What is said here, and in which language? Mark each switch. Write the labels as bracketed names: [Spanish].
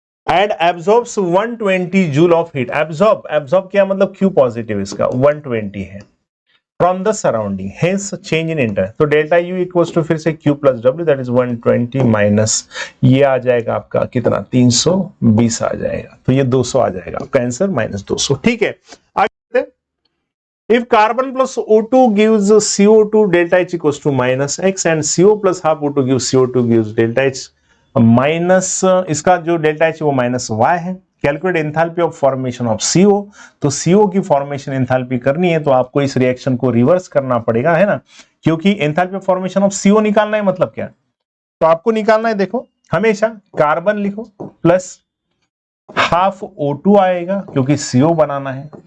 [English] And absorbs 120 joule of heat. Absorb [Hindi] क्या मतलब [English] Q positive, [Hindi] इसका 120 है [English] From the surrounding, hence change in inter. [Hindi] तो डेल्टा यू इक्वल्स टू फिर से Q plus W, that is 120 minus ये आ जाएगा आपका कितना, 320 आ जाएगा। तो ये 200 आ जाएगा आपका आंसर, माइनस 200। ठीक है, आगे [English] if carbon plus O2 gives CO2 delta H equals to minus X and CO plus half O2 gives CO2 gives delta H [Hindi] minus, इसका जो डेल्टा H वो माइनस Y है। [English] calculate enthalpy of formation of CO, [Hindi] तो CO की formation enthalpy करनी है तो आपको इस रिएक्शन को रिवर्स करना पड़ेगा, है ना, क्योंकि enthalpy of formation of CO निकालना है मतलब क्या, तो आपको निकालना है, देखो हमेशा कार्बन लिखो प्लस हाफ O2 आएगा क्योंकि CO बनाना है।